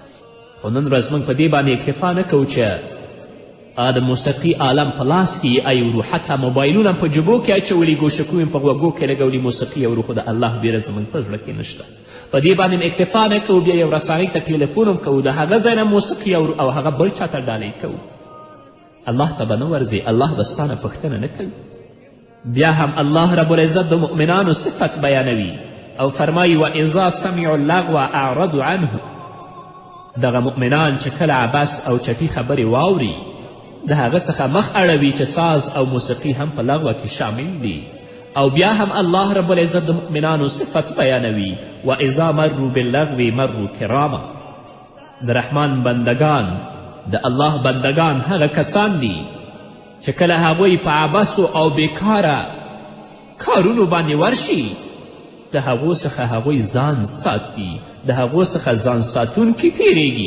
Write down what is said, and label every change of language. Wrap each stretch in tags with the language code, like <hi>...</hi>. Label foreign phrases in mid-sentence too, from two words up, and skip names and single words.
<ps>خو نن ورځ موږ په دې باندې اکتفا نه کوو چې د موسیقي عالم په لاس کې ایورو، حتی موبایلونه په جبو کې اچولي، ګوشکو یې په غوږو کې لګولي موسیقي اورو، خو د الله بیره زموږ په زړه کې نشته. په دې باندې اکتفا نه کوو، بیا یو رسنۍ ته ټلیفون هم کوو، د هغه ځای نه موسیقي اورو او هغه بل چا ته ډالۍ کوو. الله ته به نه ورځي، الله به ستا نه پوښتنه نه کوي. بیا هم الله</ps> <ar>رب العزت</ar> <ps>د مؤمنانو صفت بیانوي او فرمایي</ps> <ar>واذا سمعوا اللغو اعرضوا عنه.</ar> <ps>دغه مؤمنان چې کله عبس او چټي خبرې واوري د هغه څخه مخ اړوي چې ساز او موسیقي هم په لغوه کې شامل دي. او بیا هم الله</ps> <ar>رب العزت</ar> <ps>د مؤمنانو صفت بیانوي</ps> <ar>واذا مروا باللغو مروا کراما.</ar> <ps>د رحمان بندگان، د الله بندگان هغه کسان دي چې کله هغوی په عبسو او بیکاره کارونو باندې ورشي د هغو څخه هغوی ځان ساتي، د هغو څخه ځان ساتونکي تیریږي.</ps>